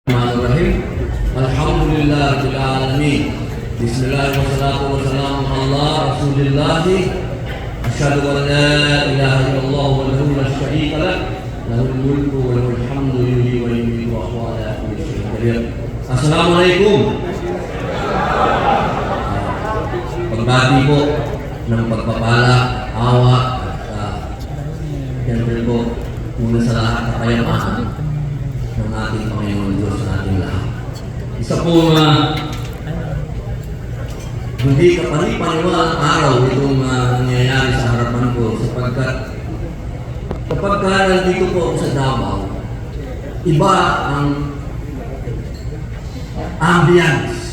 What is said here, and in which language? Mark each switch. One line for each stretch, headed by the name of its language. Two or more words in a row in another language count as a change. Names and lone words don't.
Arabic: بسم الله الرحمن الرحيم. الحمد لله رب العالمين. بسم الله والصلاة والسلام على رسول الله. أشهد أن لا إله إلا الله وحده لا شريك له. له الملك وله الحمد يحيي ويميت وهو على كل شيء قدير. Assalamualaikum.
Filipino: Pagbati po ng pagpapala, awa at siyempre po muna sa lahat na kapayapaan ng ating Panginoon Diyos sa ating lahat. Isa pong hindi kapani-paniwalang araw itong nangyayari sa harapan ko sapagkat kapag nandito po ako sa Davao, iba ang ambience.